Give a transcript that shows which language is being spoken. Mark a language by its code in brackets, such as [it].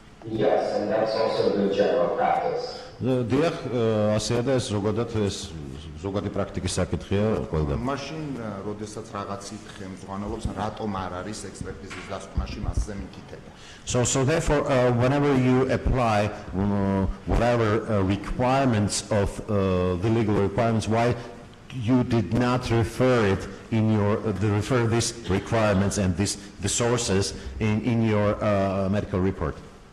[en] Yes, and that's also the general practice. [ka] დიახ, ასეა და ეს ზოგადი პრაქტიკის საკითხია ყველგან. მაშინ, როდესაც რაღაცით ხელმძღვანელობს, რატომ არ არის ექსპერტიზის დასკვნაში მასზე მითითება? [en] So therefore, whenever you apply whatever requirements of the legal requirements, why you did not refer it in refer these requirements and the sources in your medical report?